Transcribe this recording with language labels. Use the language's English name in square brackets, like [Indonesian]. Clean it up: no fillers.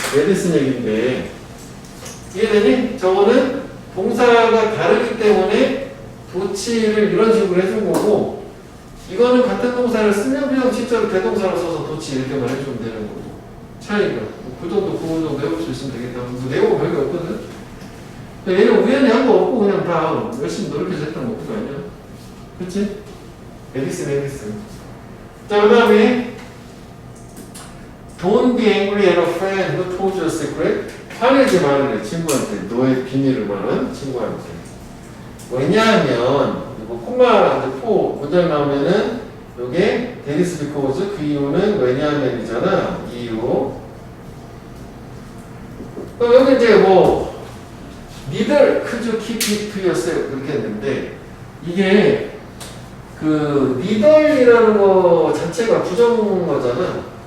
[Korean] 메디슨 얘기인데 이해되니? 저거는 동사가 다르기 때문에 도치를 이런 식으로 해준 거고 이거는 같은 동사를 쓰면 그냥 실제로 대동사로 써서 도치 이렇게만 해주면 되는 거고 차이가 그 정도 그 정도 해볼 수 있으면 되겠다. 내용은 별게 없거든. 얘는 우연히 한 거 없고 그냥 다 열심히 노력해서 했던 것도 아니야. 그치? 에디슨. 자, 그 다음에 [English] Don't be angry at a friend who told you a secret. [Korean] 화내지 말으래 친구한테. 너의 비밀을 말한 친구한테. 왜냐하면 이거 콤마 포 문장 나오면은 요게 [English] that is because [Korean] 그 이유는 왜냐하면이잖아. 이유. 그럼 여기 이제 뭐 [English] neither could you keep it to yourself [Korean] 그렇게 했는데 이게 그 neither이라는 거 자체가 부정어잖아.